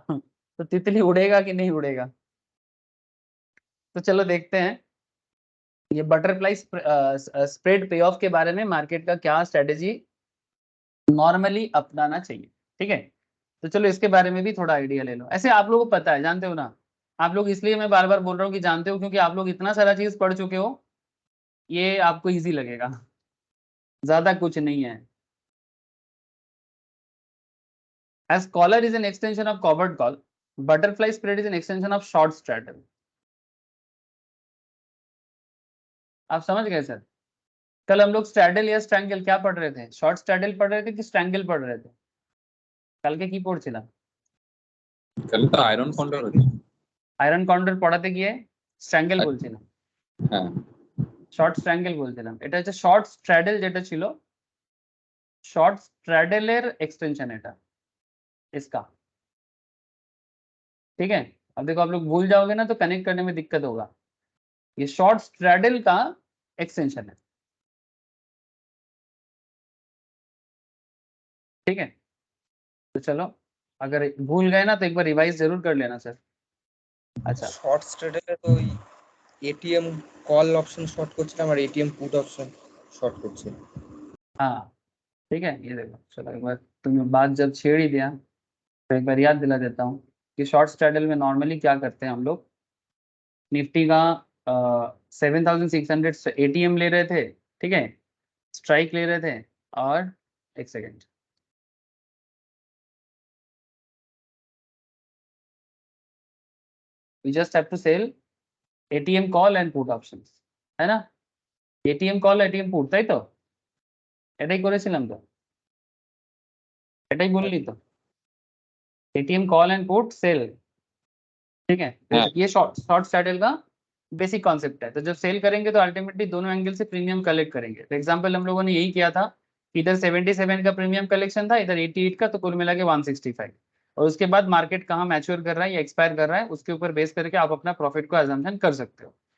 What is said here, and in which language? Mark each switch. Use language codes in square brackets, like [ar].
[hi] तो तितली उड़ेगा कि नहीं उड़ेगा। तो चलो देखते हैं ये बटरफ्लाई स्प्रेड पे ऑफ के बारे में मार्केट का क्या स्ट्रेटेजी नॉर्मली अपनाना चाहिए, ठीक है। तो चलो इसके बारे में भी थोड़ा आइडिया ले लो। ऐसे आप लोगों को पता है, जानते हो ना आप लोग, इसलिए मैं बार बार बोल रहा हूँ कि जानते हो, क्योंकि आप लोग इतना सारा चीज पढ़ चुके हो, ये आपको इजी लगेगा, ज्यादा कुछ नहीं है। [en] As collar is an extension of covered call, butterfly spread is an extension of short straddle। [hi] आप समझ गए सर। कल हम लोग स्ट्रैडल या स्ट्रैंगल क्या पढ़ रहे थे, शॉर्ट स्ट्रैडल पढ़ रहे थे कि स्ट्रैंगल पढ़ रहे थे। [bn] कल के की पढ़ছিলাম, তাহলে তো আয়রন কন্ডক্টর হচ্ছে। আয়রন কন্ডর পড়াতে গিয়ে স্ট্র্যাঙ্গেল বলছিলাম, হ্যাঁ, শর্ট স্ট্র্যাঙ্গেল বলছিলাম। এটা হচ্ছে শর্ট স্ট্র্যাডেল যেটা ছিল, শর্ট স্ট্র্যাডেলের এক্সটেনশন এটা [hi] इसका, ठीक है। अब देखो आप लोग भूल जाओगे ना तो कनेक्ट करने में दिक्कत होगा। ये शॉर्ट स्ट्रैडल का एक्सटेंशन है, ठीक है। तो चलो, अगर भूल गए ना तो एक बार रिवाइज जरूर कर लेना सर। अच्छा, [bn] শর্ট স্ট্রেটেলে তো ওই এটিএম কল অপশন শর্ট করছিলাম আর এটিএম পুট অপশন শর্ট করছে। [hi] हाँ ठीक है, ये देखो चलो एक बार तुमने बात जब छेड़ ही दिया तो एक बार याद दिला देता हूँ कि शॉर्ट स्ट्रैडल में नॉर्मली क्या करते हैं हम लोग। निफ्टी का 7,600 एटीएम ले रहे थे, ठीक है, स्ट्राइक ले रहे थे, और एक second, [en] we just have to sell ATM call and put options, [hi] है ना। [en] ATM call ATM put, [bn] তাই তো, এটাই করেছিলাম তো, এটাই বললি তো, [en] ATM call and put sell, [hi] ठीक है। तो हाँ। ये शॉर्ट स्ट्रैडल का बेसिक कॉन्सेप्ट है। तो जब सेल करेंगे तो अल्टीमेटली दोनों एंगल से प्रीमियम कलेक्ट करेंगे। तो एग्जांपल हम लोगों ने यही किया था, इधर 77 का प्रीमियम कलेक्शन था, इधर 88 का, तो कुल मिला के 165, और उसके बाद मार्केट कहाँ मैच्योर कर रहा है या एक्सपायर कर रहा है उसके ऊपर बेस करके आप अपना प्रॉफिट को अजम्पशन कर सकते हो।